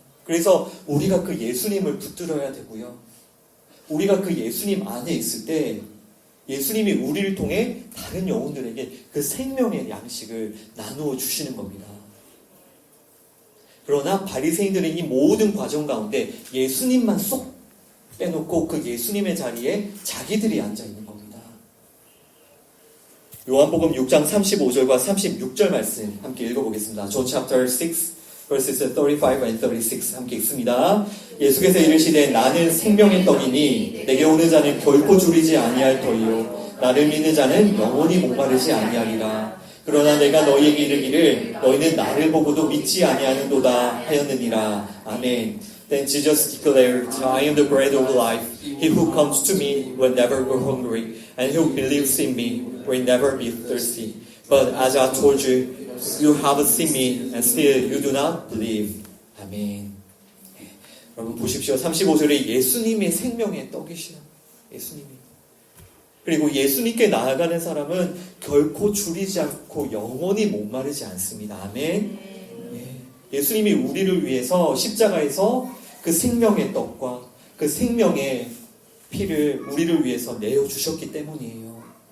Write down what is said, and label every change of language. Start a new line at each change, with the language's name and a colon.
Korean: 그래서 우리가 그 예수님을 붙들어야 되고요. 우리가 그 예수님 안에 있을 때 예수님이 우리를 통해 다른 영혼들에게 그 생명의 양식을 나누어 주시는 겁니다. 그러나 바리새인들은 이 모든 과정 가운데 예수님만 쏙 빼놓고 그 예수님의 자리에 자기들이 앉아 있는 겁니다. 요한복음 6장 35절과 36절 말씀 함께 읽어보겠습니다.
English: John chapter 6 verses 35 and 36
Korean: 함께 읽습니다. 예수께서 이르시되 나는 생명의 떡이니 내게 오는 자는 결코 줄이지 아니할 터이요 나를 믿는 자는 영원히 목마르지 아니하리라. 그러나 내가 너희에게 이르기를 너희는 나를 보고도 믿지 아니하는도다 하였느니라. 아멘.
English: Then Jesus declared, I am the bread of life. He who comes to me will never go hungry, and who believes in me will never be thirsty. But as I told you, you have seen me, and still you do not believe.
Korean: 아멘. 여러분 보십시오. 35절에 예수님의 생명의 떡이시라. 예수님이. 그리고 예수님께 나아가는 사람은 결코 줄이지 않고 영원히 목마르지 않습니다. 아멘. 예수님이 우리를 위해서 십자가에서 그 생명의 떡과 그 생명의 피를 우리를 위해서 내어주셨기 때문이에요.